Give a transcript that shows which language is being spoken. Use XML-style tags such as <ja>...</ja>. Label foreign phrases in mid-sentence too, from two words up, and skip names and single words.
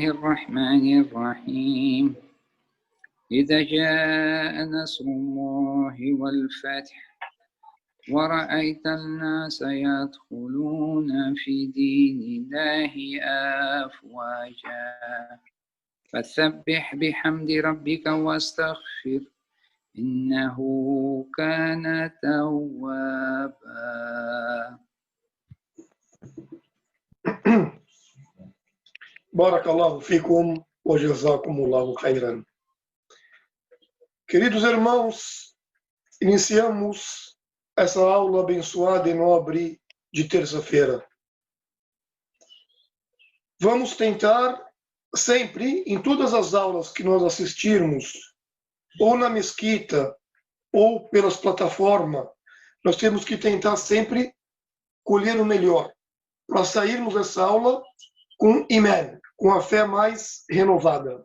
<ar>الرحمن الرحيم إذا جاء نصر الله والفتح ورأيت الناس يدخلون في دين الله أفواجا فسبح بحمد ربك واستغفر إنه كان توابا. بارك الله فيكم وجزاكم الله خيرا.</ar> <pt>Queridos irmãos, iniciamos essa aula abençoada e nobre de terça-feira. Vamos tentar sempre, em todas as aulas que nós assistirmos, ou na mesquita, ou pelas plataformas, nós temos que tentar sempre colher o melhor, para sairmos dessa aula com imã, com a fé mais renovada.</pt>